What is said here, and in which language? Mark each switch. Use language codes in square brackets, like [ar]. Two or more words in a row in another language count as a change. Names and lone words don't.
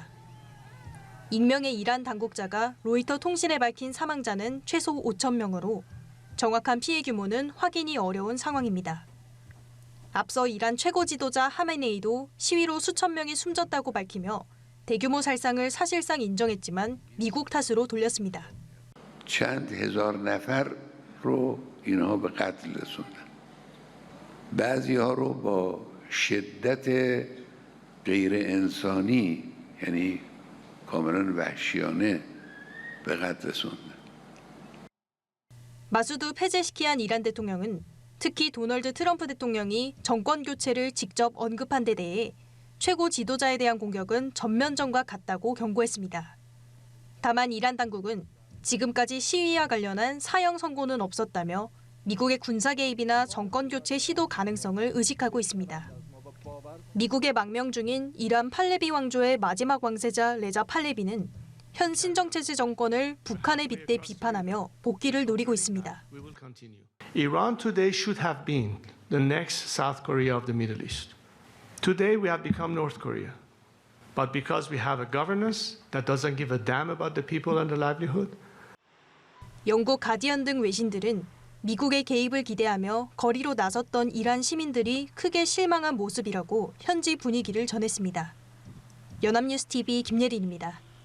[ko] 익명의 이란 당국자가 로이터 통신에 밝힌 사망자는 최소 5,000명으로 정확한 피해 규모는 확인이 어려운 상황입니다. 앞서 이란 최고 지도자 하메네이도 시위로 수천 명이 숨졌다고 밝히며 대규모 살상을 사실상 인정했지만 미국 탓으로 돌렸습니다. [fa] چند هزار نفر رو اینها به قتل رسوندن. بعضی‌ها رو با شدت غیر انسانی یعنی کاملا وحشیانه به قتل رسوندن. [ko] 마수드 폐쇄시키한 이란 대통령은 특히 도널드 트럼프 대통령이 정권 교체를 직접 언급한 데 대해 최고 지도자에 대한 공격은 전면전과 같다고 경고했습니다. 다만 이란 당국은 지금까지 시위와 관련한 사형 선고는 없었다며 미국의 군사 개입이나 정권 교체 시도 가능성을 의식하고 있습니다. 미국의 망명 중인 이란 팔레비 왕조의 마지막 왕세자 레자 팔레비는 현 신정체제 정권을 북한에 빗대 비판하며 복귀를 노리고 있습니다. [en] Iran today should have been the next South Korea of the Middle East. Today we have become North Korea. But because we have a governance that doesn't give a damn about the people and the livelihood. [ko] 영국 가디언 등 외신들은 미국의 개입을 기대하며 거리로 나섰던 이란 시민들이 크게 실망한 모습이라고 현지 분위기를 전했습니다. 연합뉴스 TV 김예린입니다.